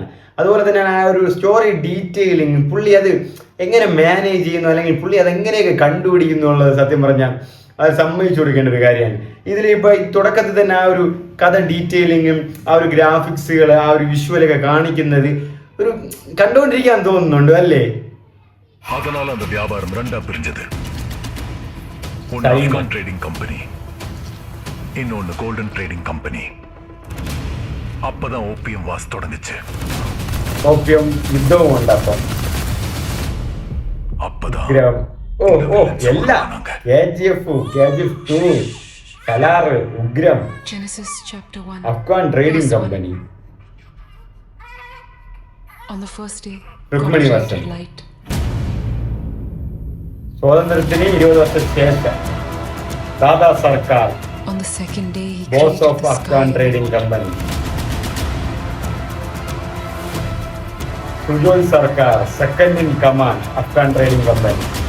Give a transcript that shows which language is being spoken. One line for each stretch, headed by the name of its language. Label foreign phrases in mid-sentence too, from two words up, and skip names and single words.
Malayalam: അതുപോലെ തന്നെയാണ് ആ ഒരു സ്റ്റോറി ഡീറ്റെയിലിംഗ്. പുള്ളി അത് എങ്ങനെ മാനേജ് ചെയ്യുന്നു, അല്ലെങ്കിൽ പുള്ളി അതെങ്ങനെയൊക്കെ കണ്ടുപിടിക്കുന്നു എന്നുള്ളത് സത്യം പറഞ്ഞാൽ അത് സമ്മതിച്ചു കൊടുക്കേണ്ട ഒരു കാര്യമാണ്. ഇതിലിപ്പോൾ തുടക്കത്തിൽ തന്നെ ആ ഒരു കഥ ഡീറ്റെയിലിങ്ങും ആ ഒരു ഗ്രാഫിക്സുകൾ, ആ ഒരു വിഷ്വലൊക്കെ കാണിക്കുന്നത് ഒരു കണ്ടുകൊണ്ടിരിക്കാൻ തോന്നുന്നുണ്ട് അല്ലേ?
Tamil: அதனால அந்த வியாபாரம் 2ஆ பிரிஞ்சது. ஒன்னு ஆப்கான் ட்ரேடிங் கம்பெனி, இன்னொன்னு கோல்டன் ட்ரேடிங் கம்பெனி. அப்பதான் ஓபியம் வாஸ் தொடங்குச்சு.
Malayalam: ഓപ്പിയം യുദ്ധവും ഉണ്ട്.
Tamil: அப்பதான்
Malayalam: എല്ലാം
English: KGF 2,
Malayalam: സലാർ, ഉഗ്രം, അഫ്ഗാൻ ട്രേഡിംഗ് കമ്പനി, രുക്മിണി ബസന്ത്, സ്വാതന്ത്ര്യത്തിന് 20 വർഷത്തിന് ശേഷം ദാദാ സർക്കാർ,
English: Boss of Afghan Trading Company,
Malayalam: സുജോയ് സർക്കാർ,
English: second in command
Malayalam: അഫ്ഗാൻ ട്രേഡിംഗ് കമ്പനി,